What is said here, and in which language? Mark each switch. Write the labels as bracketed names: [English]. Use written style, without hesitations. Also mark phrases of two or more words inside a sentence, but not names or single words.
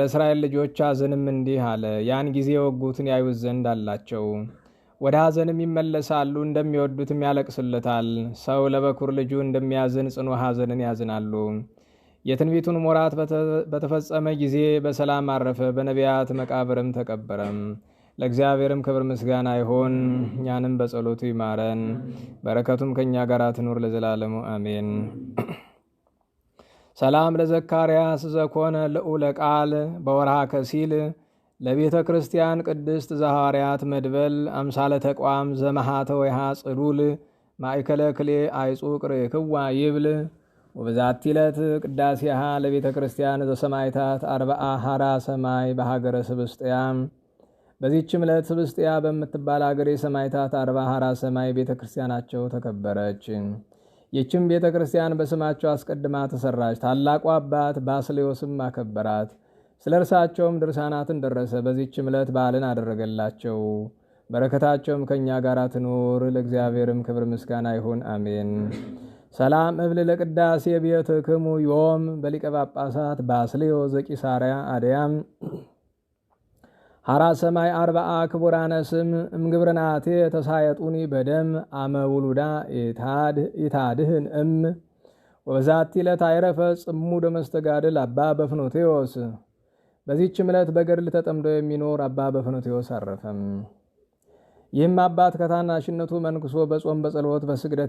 [Amharic] እስራኤል ልጆች ሐዘንም እንዲህ አለ። ያን ጊዜ የወጉትን ያዩት ዘንድ አላቸው። ወደ ሐዘንም ይመለሳሉ፣ እንደሚወዱትም ያለቅስለታል። ሰው ለበኩር ልጁ እንደሚያዝን ጽኑ ሐዘንን ያዝናሉ። የትንቢቱን ወራት በተፈጸመ ጊዜ በሰላም አረፈ። በነቢያት መቃብርም ተቀበረም። ለእግዚአብሔርም ክብር ምስጋና ይሆን፣ እኛንም በጸሎቱ ይማረን፣ በረከቱም ከእኛ ጋር ትኑር ለዘላለሙ አሜን። [Geez] ሰላም ለዘካርያስ ዘኮነ ልዑለ ቃል በወርሃ ከሲል ለቤተ ክርስቲያን ቅድስት ዘሐዋርያት መድበል አምሳለ ተቋም ዘመሃተ ወይሃ ጽሉል ማእከለ ክሌ አይጹቅ ርክዋ ይብል ወበዛቲ ዕለት ቅዳሴሃ ለቤተ ክርስቲያን ዘሰማይታት 40 ሐራ ሰማይ በሀገረ ስብስጥያም። [Amharic] በዚህችም ዕለት ስብስጥያ በምትባል አገር የሰማይታት 40 ሐራ ሰማይ ቤተ ክርስቲያናቸው ተከበረች። ይህችም ቤተ ክርስቲያን በስማቸው አስቀድማ ተሰራች። ታላቁ አባት ባስልዮስም አከበራት። ስለ እርሳቸውም ድርሳናትን ደረሰ። በዚህችም ዕለት በዓልን አደረገላቸው። በረከታቸውም ከእኛ ጋር ትኑር፣ ለእግዚአብሔርም ክብር ምስጋና ይሁን አሜን። [Geez] ሰላም እብል ለቅዳሴ ቤትክሙ ዮም በሊቀ ጳጳሳት ባስልዮስ ዘቂሳርያ አድያም ሐራ ሰማይ 40 ክቡራነ ስም እምግብርናቴ ተሳየጡኒ በደም አመውሉዳ ኢታድህን ወበዛቲ ዕለት አይረፈ ጽሙደ መስተጋድል አባ በፍኖቴዎስ። [Amharic] በዚህችም ዕለት በገድል ተጠምዶ የሚኖር አባ በፍኖቴዎስ አረፈም። ይህም አባት ከታናሽነቱ መንኩሶ በጾም በጸሎት በስግደት